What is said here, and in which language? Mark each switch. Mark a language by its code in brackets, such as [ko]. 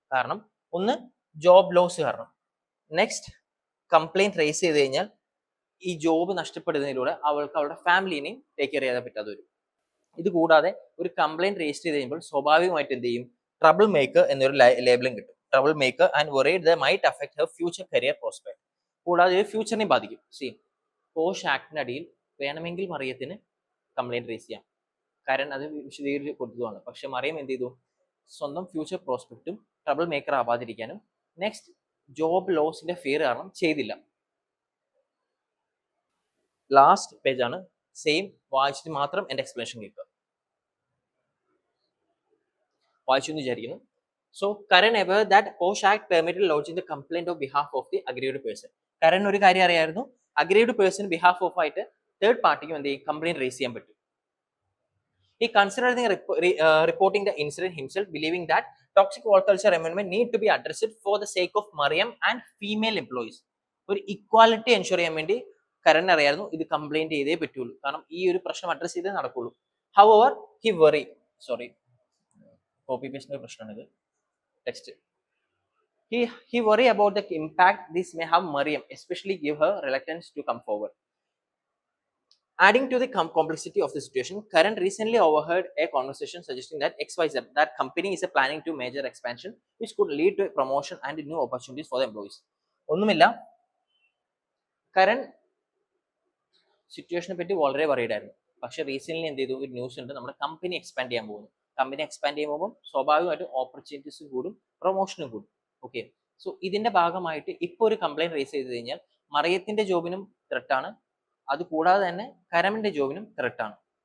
[ml] കാരണം ഒന്ന്, job loss കാരണം. നെക്സ്റ്റ്, കംപ്ലൈന്റ് റേസ് ചെയ്ത് കഴിഞ്ഞാൽ ഈ ജോബ് നഷ്ടപ്പെടുന്നതിലൂടെ അവൾക്ക് അവളുടെ ഫാമിലിനെയും ടേക്ക് കെയർ ചെയ്യാൻ പറ്റാതെ വരും. ഇത് കൂടാതെ ഒരു കംപ്ലൈന്റ് രജിസ്റ്റർ ചെയ്ത് കഴിയുമ്പോൾ സ്വാഭാവികമായിട്ട് എന്ത് ചെയ്യും, ട്രബിൾ മേക്കർ എന്നൊരു ലേബലും കിട്ടും. [en] Trouble maker and worried that might affect her future career prospect. [ml] കൂടാതെ ഫ്യൂച്ചറിനെ ബാധിക്കും. പോഷ് ആക്ടിന്റെ അടിയിൽ വേണമെങ്കിൽ മറിയത്തിന് കംപ്ലൈന്റ് റേസ് ചെയ്യാം. കാരണം അത് വിശദീകരിച്ച് കൊടുത്തതാണ്. പക്ഷെ മറിയം എന്ത് ചെയ്തു, സ്വന്തം future പ്രോസ്പെക്റ്റും trouble maker ആവാതിരിക്കാനും next job ലോസിന്റെ fear കാരണം ചെയ്തില്ല. ലാസ്റ്റ് പേജ് ആണ്, സെയിം വായിച്ചിട്ട് മാത്രം എന്റെ എക്സ്പ്ലനേഷൻ കേൾക്കുക. വായിച്ചു എന്ന് വിചാരിക്കുന്നു. [en] So Karan aware that POSH act permitted lodging the complaint on behalf of the aggrieved person. [ml] Karan ഒരു കാര്യം അറിയായിരുന്നു, അഗ്രീവ്ഡ് പേഴ്സൺ ബിഹാഫ് ഓഫ് ആയിട്ട് തേർഡ് പാർട്ടിക്കും എന്ത് ചെയ്യും, കംപ്ലൈന്റ് റേസ് ചെയ്യാൻ പറ്റും. [en] He considered reporting the incident himself, believing that toxic work culture environment need to be addressed for the sake of Mariam and female employees. [ml] ഒരു equality ensure ചെയ്യാൻ വേണ്ടി കരൺ അറിയായിരുന്നു ഇത് കംപ്ലൈന്റ് ചെയ്തേ പറ്റുള്ളൂ, കാരണം ഈ ഒരു പ്രശ്നം അഡ്രസ് ചെയ്തേ നടക്കുള്ളൂ. [en] However, he worry, sorry, [ml] copy പേസ്റ്റിന്റെ പ്രശ്നമാണിത്, text. [en] He worry about the impact this may have Mariam, especially give her reluctance to come forward. Adding to the complexity of the situation, Karan recently overheard a conversation suggesting that XYZ, that company is planning to major expansion, which could lead to a promotion and new opportunities for the employees. [ml] ഒന്നുമില്ല, കരൺ സിറ്റുവേഷനെ പറ്റി വളരെ worried ആയിരുന്നു. പക്ഷെ recent എന്ത് ചെയ്തു, ഒരു news ഉണ്ട്, നമ്മുടെ കമ്പനി എക്സ്പാൻഡ് ചെയ്യാൻ പോകുന്നു. കമ്പനി എക്സ്പാൻഡ് ചെയ്യുമ്പോൾ സ്വാഭാവികമായിട്ടും ഓപ്പർച്യൂണിറ്റീസ് കൂടും, പ്രൊമോഷനും കൂടും. ഓക്കെ, സോ ഇതിന്റെ ഭാഗമായിട്ട് ഇപ്പോൾ ഒരു കംപ്ലൈന്റ് റേസ് ചെയ്ത് കഴിഞ്ഞാൽ മറിയത്തിന്റെ ജോബിനും ത്രെട്ടാണ്, അതുകൂടാതെ തന്നെ കരമിന്റെ ജോബിനും ത്രെട്ടാണ്.